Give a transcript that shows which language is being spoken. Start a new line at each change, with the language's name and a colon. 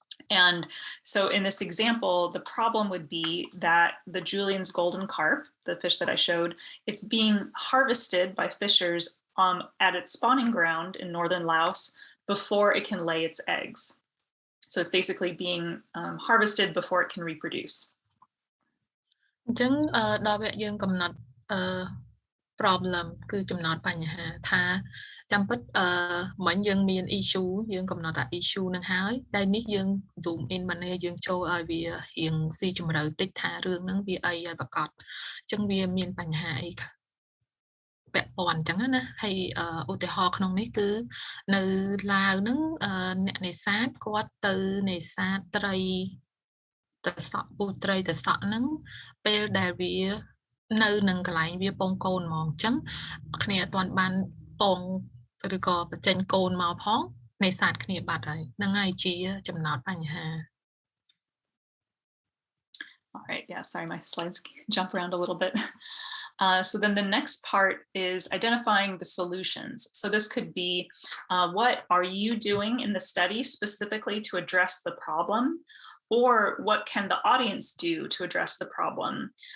English: And so in this example, the problem would be that the Julian's golden carp, the fish that I showed, it's being harvested by fishers at its spawning ground in northern Laos before it can lay its eggs. So it's basically being harvested before it can reproduce.
Khmer: អញ្ចឹងដល់វគ្គយើងកំណត់problem គឺចំណត់បញ្ហាថាចាំពិតមិញយើងមាន issue យើងកំណត់ថា issue នឹងហើយតែនេះយើង zoom in បានយើងចូលឲ្យវារៀងស៊ីជម្រៅតិចថារឿងហ្នឹងវាអីឲ្យប្រកបអញ្ចឹងវាមានបញ្ហាអី ពាក់ព័ន្ធអញ្ចឹងណាហើយឧទាហរណ៍ក្នុងនេះគឺនៅឡាវហ្នឹងអ្នកនេសាទគាត់ទៅនេសាទត្រីតសក់ពូត្រីតសក់ហ្នឹងពេលដែលវានៅនឹងកន្លែងវាពងកូនហ្មងអញ្ចឹងគ្នាអត់ទាន់បានពងឬក៏បញ្ចេញកូនមកផងនេសាទគ្នាបាត់ហើយហ្នឹងហើយជាចំណោទបញ្ហា
English: All right, yeah, sorry, my slides jump around a little bit. So then the next part is identifying the solutions. So this could be what are you doing in the study specifically to address the problem, or what can the audience do to address the problem?